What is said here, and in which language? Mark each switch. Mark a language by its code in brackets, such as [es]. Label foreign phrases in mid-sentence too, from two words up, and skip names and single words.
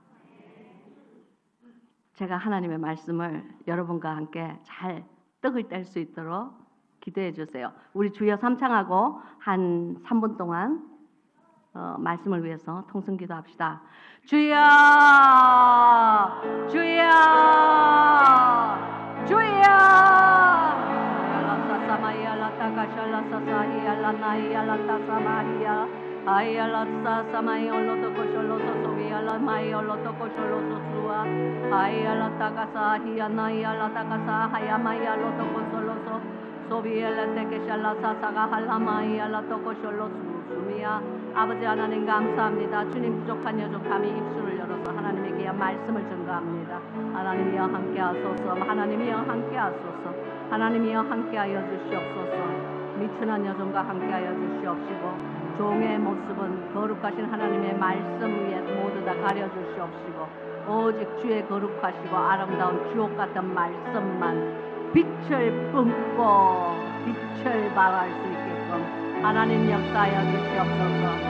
[ko] 제가 하나님의 말씀을 여러분과 함께 잘 떡을 뗄 수 있도록 기도해 주세요. 우리 주여 삼창하고 한 3분 동안 말씀을 위해서 통성 기도합시다. 주여, 주여, 주여. Ayala samai oloto kosholo sobi ala mai oloto kosholo sosua ayala takasa hiana ayala takasa hayamai oloto kosholo sobi ala tekeshala sasaga halama ayala tokosholo susumia. 아버지 하나님 감사합니다. 주님 부족한 여족 감히 입술을 열어서 하나님의 귀한 말씀을 전가합니다. 하나님이여 함께하소서. 하나님이여 함께하소서. 하나님이여 함께하여 주시옵소서. 미천한 여종과 함께하여 주시옵시고 종의 모습은 거룩하신 하나님의 말씀 위에 모두 다 가려주시옵시고 오직 주의 거룩하시고 아름다운 주옥 같은 말씀만 빛을 뿜고 빛을 발할 수 있게끔 하나님 역사하여 주시옵소서.